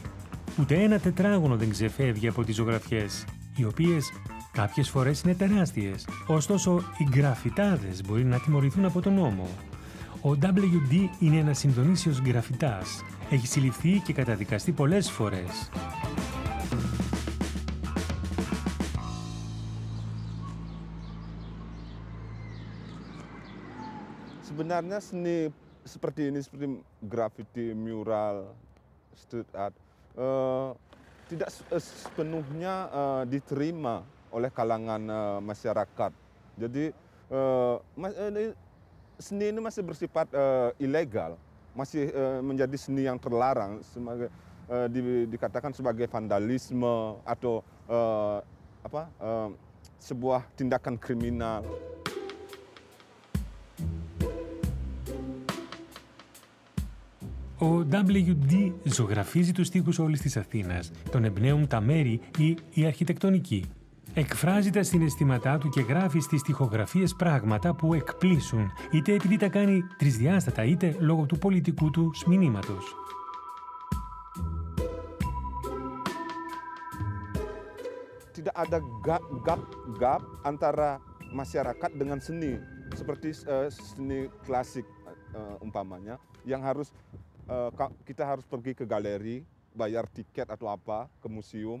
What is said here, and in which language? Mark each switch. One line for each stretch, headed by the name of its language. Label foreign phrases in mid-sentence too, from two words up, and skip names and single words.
Greek: Ούτε ένα τετράγωνο δεν ξεφεύγει από τις ζωγραφιές, οι οποίες κάποιες φορές είναι τεράστιες. Ωστόσο, οι γκραφιτάδες μπορεί να τιμωρηθούν από τον νόμο. Ο WD είναι ένας Ινδονήσιος γκραφιτάς. Έχει συλληφθεί και καταδικαστεί πολλές φορές.
Indonesian: Sebenarnya seni seperti ini, seperti graffiti, mural,
English: street art,
Indonesian: tidak sepenuhnya diterima oleh kalangan masyarakat. Jadi seni ini masih bersifat ilegal, masih menjadi seni yang terlarang, dikatakan sebagai vandalisme atau sebuah tindakan kriminal.
Greek: Ο WD ζωγραφίζει τους τοίχους όλης της Αθήνας. Τον εμπνέουν τα μέρη ή η αρχιτεκτονική. Εκφράζει τα συναισθήματά του και γράφει στις τοιχογραφίες πράγματα που εκπλήσουν, είτε επειδή τα κάνει τρισδιάστατα, είτε λόγω του πολιτικού του μηνύματος.
Indonesian: Tidak ada gap antara masyarakat dengan seni, seperti seni klasik umpamanya, yang harus kita harus pergi ke galeri, bayar tiket atau apa, ke museum.